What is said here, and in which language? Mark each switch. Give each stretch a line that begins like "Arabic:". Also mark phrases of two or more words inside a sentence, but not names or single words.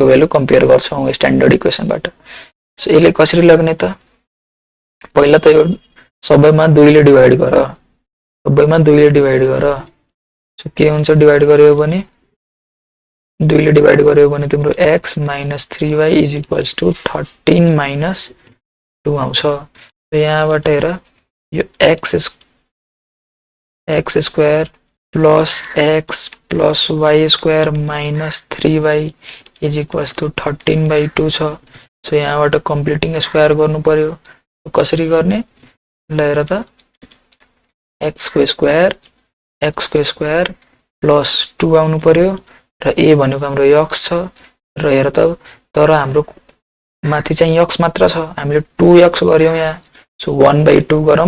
English: value compare
Nepali: गर्छौं
English: standard equationबाट
Nepali: सो यसले कसरी लग्ने त पहिला त यो सबैमा 2 ले डिवाइड गर सबैमा 2 ले डिवाइड गर सो के हुन्छ डिवाइड गर्यो भने 2 ले डिवाइड गर्यो भने तिम्रो x - 3y = 13 - 2 आउँछ र यहाँबाट हेर यो x
English: square plus x plus y square minus 3y is equals to 13/2
Nepali: छ सो यहाँबाट
English: completing square
Nepali: गर्नु पर्यो कसरी गर्ने ल हेर त x को
English: square plus 2
Nepali: आउनु पर्यो र a भनेको हाम्रो x छ र हेर त तर हाम्रो माथि चाहिँ x मात्र छ हामीले 2x गर्यौं यहाँ सो 1/2 गरौँ